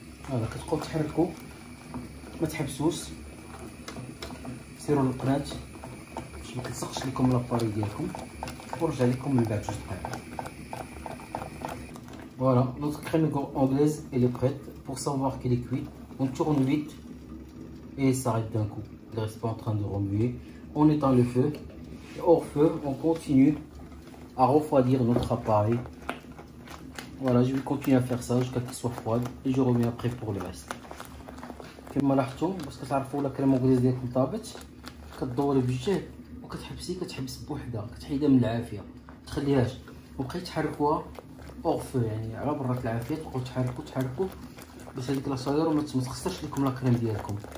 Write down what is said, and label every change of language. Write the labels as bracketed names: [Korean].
[Arabic] هذا كتبقاو تحركو ما تحبسوش، سيروا للقناه باش ما تلصقش لكم لاباري ديالكم ونرجع لكم من بعد 2 دقائق. [French] Voilà, notre crème anglaise elle est prête. Pour savoir qu'elle est cuite, on tourne vite et s'arrête d'un coup. Il ne reste pas en train de remuer. On éteint le feu et hors feu on continue à refroidir notre appareil. Voilà, je vais continuer à faire ça jusqu'à ce qu'il soit froid et je reviens après pour le reste. [Arabic] كما لاحظتوا باش كتعرفوا لا كريم anglaise ديالكم طابت، كدوري بجهد وكتحبسي كتحبس بوحدها، كتحيدها من العافيه، تخليهاش وبقيت تحركوها [French] اور فو، [Arabic] يعني على برا العافيه تبقاو تحركوا باش هذيك لاصاير ما تخسرش لكم لاكريم ديالكم.